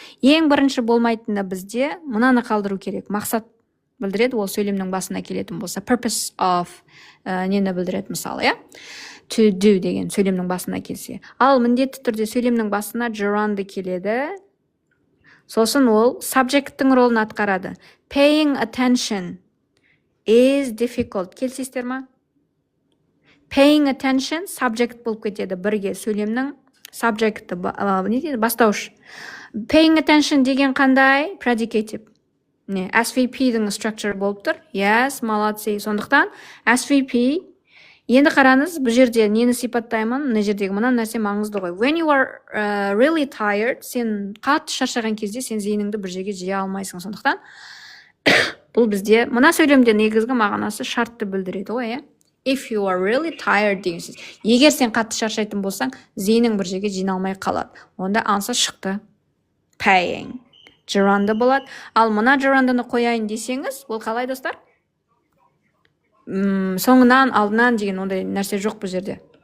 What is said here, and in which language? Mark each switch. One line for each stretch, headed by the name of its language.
Kazakh: Ең бірінші болмайтыны бізде мынаны қалдыру керек. Мақсат білдіреді, ол сөйлемнің басына келетін болса.
English: Purpose of
Kazakh: нені білдіреді мысалы, иә?
English: To do
Kazakh: деген сөйлемнің басына келсе. Ал міндетті түрде сөйлемнің басына gerund келеді. Сосын ол subject'тің ролын атқарады.
English: Paying attention is difficult.
Kazakh: Келсейсіздер ма? Paying attention subject болып кетеді бірге сөйлемнің subject'ы не дейді? Бастауыш. Paying attention деген қандай?
English: Predicative.
Kazakh: Не, SVP-дің structure болып тұр.
English: Yes,
Kazakh: молодцы. Сондықтан SVP. Енді қараңыз, бұл жерде нені сипаттаймын? Мына жердегі мына нәрсе маңызды ғой.
English: When you are really tired,
Kazakh: сен қатты шаршаған кезде сен зейініңді бір жерге жия алмайсың. Сондықтан бұл бізде мына сөйлемде негізгі мағынасы шартты білдіреді ғой, иә?
English: If you are really tired
Kazakh: деген сөз. Егер сен қатты шаршайтын болсаң, зейінің бір жерге жиналмай қалады. Онда answer шықты. Paying. Gerundy болады. Ал мына gerundyны қояйын десеңіз, ол қалай, достар? Соңынан, алдынан деген ондай нәрсе жоқ бұл жерде.